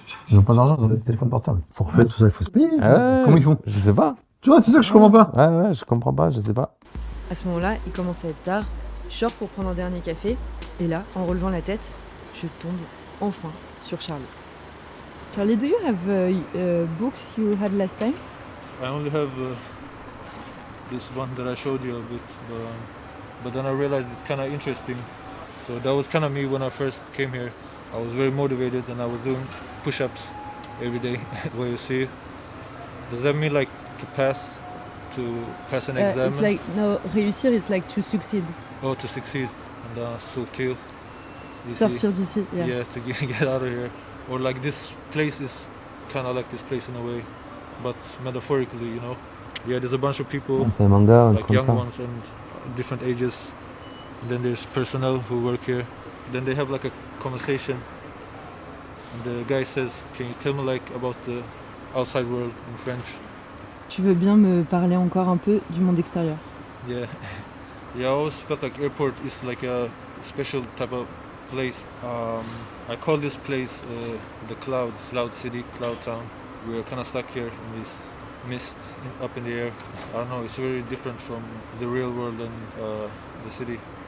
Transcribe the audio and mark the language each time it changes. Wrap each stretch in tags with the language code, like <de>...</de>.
<fr>Ils ont pas d'argent, ils ont des téléphones portables. Forfait, tout ça, il faut se payer. Ah ouais, Comment ils font? Je sais pas. Tu vois, c'est ça que je comprends pas. Ouais, je comprends pas, je sais pas. À ce moment-là, il commence à être tard, je sors pour prendre un dernier café, et là, en relevant la tête, je tombe enfin sur Charlie.</fr> <en>Charlie, do you have books you had last time? I only have this one that I showed you a bit, but then I realized it's kind of interesting. So that was kind of me when I first came here. I was very motivated and I was doing push-ups every day, the way you see it. Does that mean like to pass an exam? It's like, no, réussir, it's like to succeed. Oh, to succeed. And sortir.</en> <fr>Sortir d'ici, yeah.</fr> <en>Yeah, to get out of here. Or like this place is kind of like this place in a way, but metaphorically, you know. Yeah, there's a bunch of people,</en> <fr>C'est un manga, un truc</fr> <en>like</en> <fr>comme</fr> <en>young</en> <fr>ça.</fr> <en>ones and different ages. And then there's personnel who work here. Then they have like a conversation. And the guy says, "Can you tell me like about the outside world in French?"</en> <fr>Tu veux bien me parler encore un peu du monde extérieur?</fr> <en>Yeah, yeah. I always felt like airport is like a special type of place. I call this place the cloud city, cloud town. We're kind of stuck here in this mist up in the air. I don't know. It's very different from the real world and the city.</en>